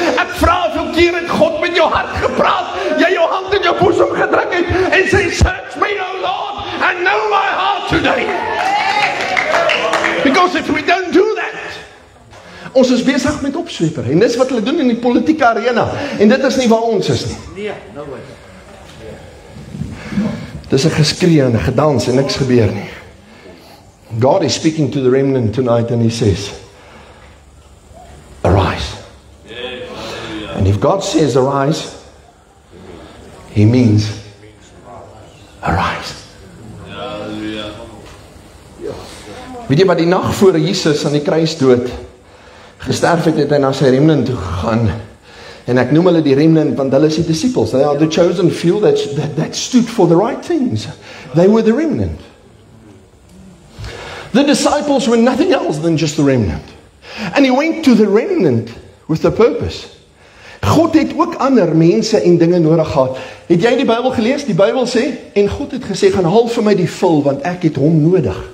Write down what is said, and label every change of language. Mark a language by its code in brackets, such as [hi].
[af] Ek vra hoeveel keer het God met jou hart gepraat, jy jou hand in jou boesem gedruk het, en sê, [en] search me, O Lord, and know my heart today. Because if we don't do that, [af] Ons is besig met opsweepery. En dis wat hulle doen in die politieke arena. En dit is nie waar ons is nie. Nee, nou weer. Dis 'n geskree en 'n gedans en niks gebeur nie. [en] God is speaking to the remnant tonight and He says, arise. And if God says arise, He means arise. [af] Weet jy wat, die nag voor Jesus aan die kruis dood gesterf het hy na sy remnant toe gegaan. En ek noem hulle die remnant, want hulle is die disciples. [en] They are the chosen few that stood for the right things. They were the remnant. The disciples were nothing else than just the remnant. And He went to the remnant with a purpose. [af] God het ook ander mense en dinge nodig gehad. Het jy die Bybel gelees? Die Bybel sê, en God het gesê, gaan haal vir my die vul, want ek het hom nodig.